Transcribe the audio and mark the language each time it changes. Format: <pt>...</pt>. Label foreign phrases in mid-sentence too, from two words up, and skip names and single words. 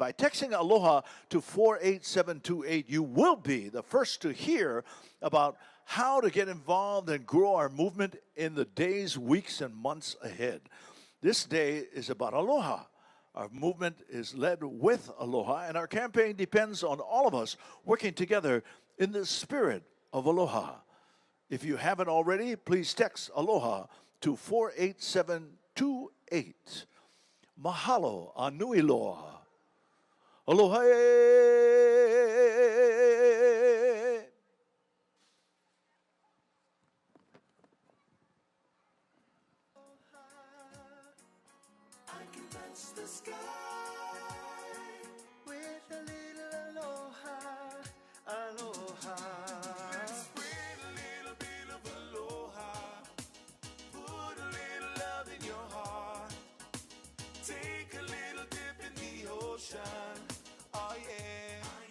<en>By texting aloha to 48728, you will be the first to hear about how to get involved and grow our movement in the days, weeks, and months ahead. This day is about aloha. Our movement is led with aloha, and our campaign depends on all of us working together in the spirit of aloha. If you haven't already, please text aloha to 48728.</en> <haw>Mahalo a nui loa. Aloha.</haw> <en>I can touch the sky with a little aloha, aloha. Let's spread a little bit of aloha. Put a little love in your heart. Take a little dip in the ocean, oh yeah.</en>